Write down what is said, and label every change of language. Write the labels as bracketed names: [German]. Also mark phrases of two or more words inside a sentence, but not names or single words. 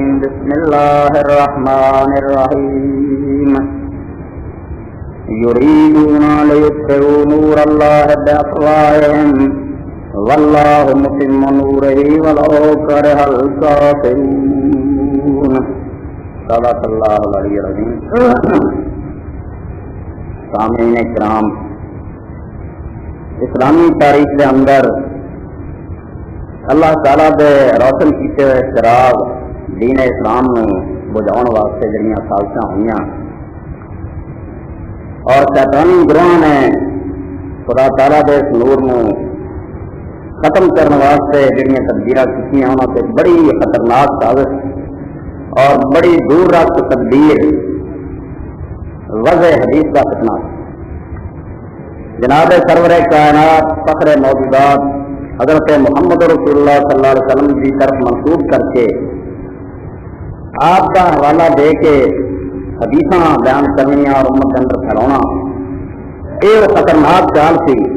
[Arabic] بسم الله الرحمن الرحيم. يريدون ليطفئوا نور الله بأفواههم والله متم نوره ولو كره الكافرون. صدق اللہ العلی العظیم. [Punjabi] سامعین کرام، اسلامی تاریخ کے اندر اللہ تعالیٰ دے روشن کیتے ہوئے چراغ دین اسلام نو بجھاؤن واسطے جڑیاں سازشاں ہوئیاں اور شیطانی گروہ نے خدا تعالیٰ دے اس نور نو ختم کرنے واسطے جڑیاں تدبیراں کیتیاں انہاں تے بڑی خطرناک سازش اور بڑی دور رکھ تدبیر وضع حدیث کا فتنہ. [Urdu] جناب سرور کائنات فخر موجودات حضرت محمد رسول اللہ صلی اللہ علیہ وسلم کی طرف منسوب کر کے آپ کا حوالہ دے کے حدیثاں بیان کرنی اور امت کے اندر پھیلانا یہ خطرناک چال سی